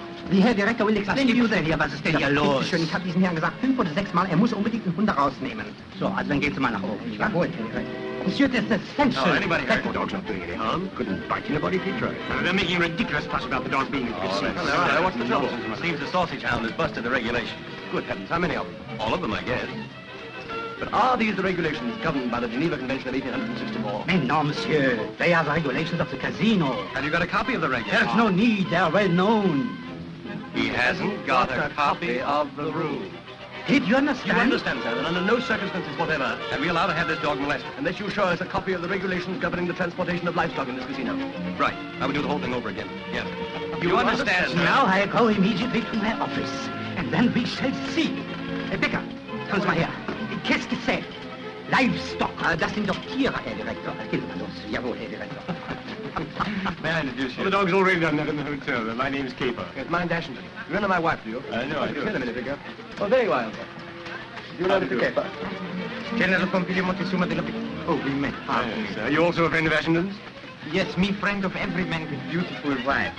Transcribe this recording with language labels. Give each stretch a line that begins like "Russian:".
German: Die Herr Direktor
English: will explain to you then
German: hier, was ist denn hier los? Schön, ich habe diesen Herrn gesagt 5 oder 6 Mal, er muss unbedingt den Hund rausnehmen. So, also dann gehen Sie mal nach oben. Jawohl, Herr Direktor.
English: Monsieur, that's essential. Oh, anybody hurt? The dog's not doing any harm. Couldn't bite anybody if he tried. They're making a ridiculous fuss about the dog being in Oh, hello. What's the trouble? Seems the sausage hound has busted the regulations. Good heavens, how many of them? All of them, I guess. But are these the regulations governed by the Geneva Convention of 1864?
French: Mais non, monsieur.
English: They are the regulations of the casino. Have you got a copy of the regulations? There's no need. They are well known. He hasn't got a copy of the rule. Did you understand? You understand, sir, that under no circumstances whatever are we allowed to have this dog molested, unless you show us a copy of the regulations governing the transportation of livestock in this casino. Right. I would do the whole thing over again. Yes. You understand, sir? Now I go immediately to my office, and then we shall see.
German: Becker, kommen Sie mal her.
French: Qu'est-ce que c'est?
German: Livestock. Das sind doch Tiere, Herr Direktor. Gehen Sie mal los. Jawohl, Herr Direktor.
English: May I introduce you? Well, the dog's already done that in the hotel. My name's Caper. Yes, mine's Ashington. You know my wife, do you? I know, I do. Wait a minute, Vicar. Oh, very well. You know Mr. Caper? General Pompilio Montezuma de la... Oh, we met. Yes. Are you also a friend of Ashington's? Yes, me friend of every man with beautiful wife.